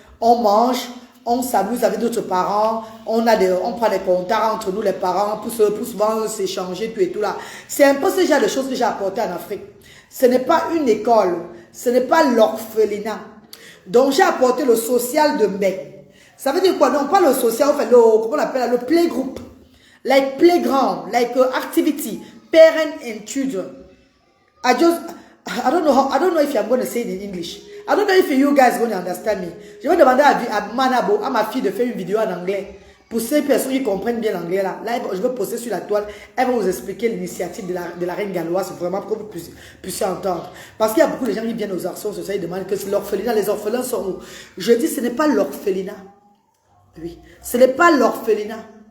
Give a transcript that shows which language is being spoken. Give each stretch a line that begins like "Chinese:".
French: On mange, on s'amuse avec d'autres parents, on prend des contacts entre nous les parents pour souvent s'échanger tout et tout là. C'est un peu ce genre de choses que j'ai apporté en Afrique. Ce n'est pas une école, ce n'est pas l'orphelinat. Donc, j'ai apporté le social de mai. Ça veut dire quoi? Non, pas le social, enfin, comment on appelle le playgroup.
English: Like playground, like activity, parent and children. I don't know if I'm going to say it in English. I don't know if you guys are going to understand me.
French: Je vais demander à Manabo, à ma fille, de faire une vidéo en anglais. Pour ces personnes qui comprennent bien l'anglais là, je vais poster sur la toile, elle va vous expliquer l'initiative de la reine galloise, vraiment pour que vous puissiez entendre. Parce qu'il y a beaucoup de gens qui viennent aux actions sociales et demandent que c'est l'orphelinat, les orphelins sont où? Je dis ce n'est pas l'orphelinat. Oui, ce n'est pas l'orphelinat.